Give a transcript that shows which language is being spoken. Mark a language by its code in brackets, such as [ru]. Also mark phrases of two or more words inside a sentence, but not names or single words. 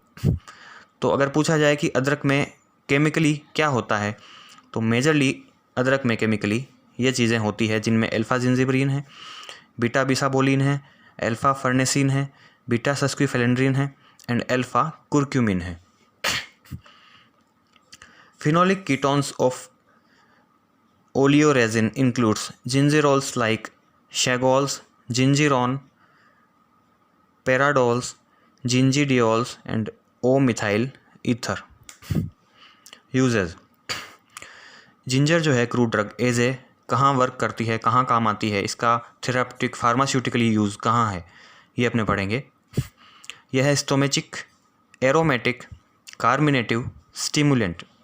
[hi] तो अगर पूछा जाए कि अदरक में केमिकली क्या होता है, तो मेजरली अदरक में केमिकली ये चीज़ें होती है जिनमें [en] alpha zingiberene [hi] है, [en] beta bisabolene [hi] है, [en] alpha farnesene [hi] है, [en] beta sesquiphellandrene [hi] है [en] and alpha curcumene [hi] है। [en] phenolic ketones of oleoresin includes gingerols like shagols, gingerone, paradols, gingidiols and O-methyl ether। [hi] यूजेज, जिंजर जो है [en] crude drug as a [hi] कहाँ वर्क करती है, कहाँ काम आती है, इसका [en] therapeutic pharmaceutically use [hi] कहाँ है, ये अपने पढ़ेंगे। यह है [en] stomachic, aromatic, carminative, stimulant.